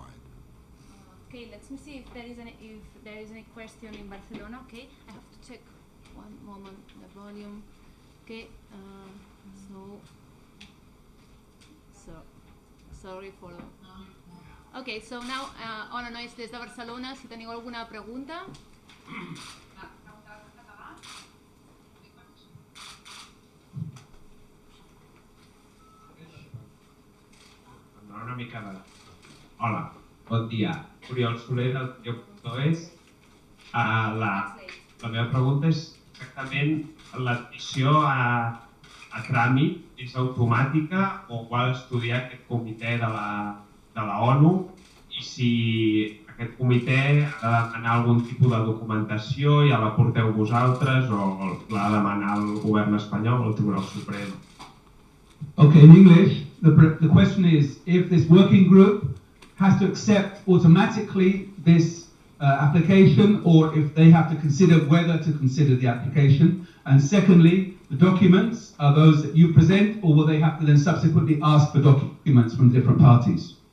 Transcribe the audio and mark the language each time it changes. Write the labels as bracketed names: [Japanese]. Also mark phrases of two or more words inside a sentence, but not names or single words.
[English] Okay, let me see if there is any question in Barcelona. Okay, I have to check one moment the volume. Okay, so sorry for. Okay, so now [Catalan] hola nois des de Barcelona. Si teniu alguna pregunta. Una mica de... Hola, bon dia. Oriol Soler del Diop.es. La meva pregunta és exactament l'admissió a tràmit és automàtica o ho ha d'estudiar aquest comitè de la ONU i si aquest comitè ha de demanar algun tipus de documentació, ja la porteu vosaltres o l'ha de demanar el govern espanyol o el Tribunal Suprem? [English] Okay, in English, the question is if this working group has to accept automatically this application or if they have to consider whether to consider the application. And secondly, the documents are those that you present or will they have to then subsequently ask for documents from different parties?